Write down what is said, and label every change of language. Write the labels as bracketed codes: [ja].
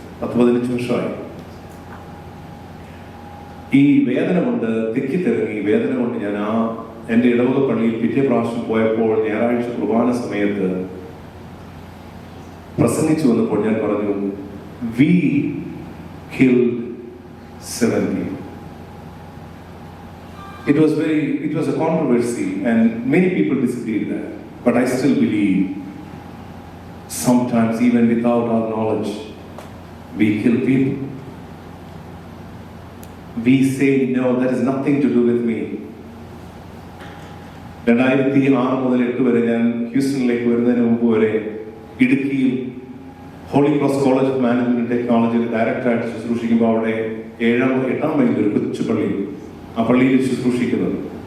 [ml] 10-15 വർഷമായി ഈ വേദന കൊണ്ട് തെക്കിത്തിറങ്ങി. വേദന കൊണ്ട് ഞാൻ എൻ്റെ ഇടവക പള്ളിയിൽ പിറ്റേ പ്രാവശ്യം പോയപ്പോൾ ഞായറാഴ്ച കുർബാന സമയത്ത് പ്രസംഗിച്ചു വന്നപ്പോൾ ഞാൻ പറഞ്ഞു, [en] we killed 70. It was a controversy and many people disagreed that, but I still believe sometimes even without our knowledge we kill people. We say no, that is nothing to do with me. [ml] 2006 മുതൽ 8 വരെ ഞാൻ ഹ്യൂസ്റ്റണിലേക്ക് വരുന്നതിന് മുമ്പ് വരെ ഇടുക്കിയിൽ holy cross college of management ടെക്നോളജിയിൽ ഡയറക്ടറായിട്ട് ശുശ്രൂഷിക്കുമ്പോൾ അവിടെ 7-8 മൈലിൽ ഒരു കൊച്ചു പള്ളി, ആ പള്ളിയിൽ ശുശ്രൂഷിക്കുന്നത്.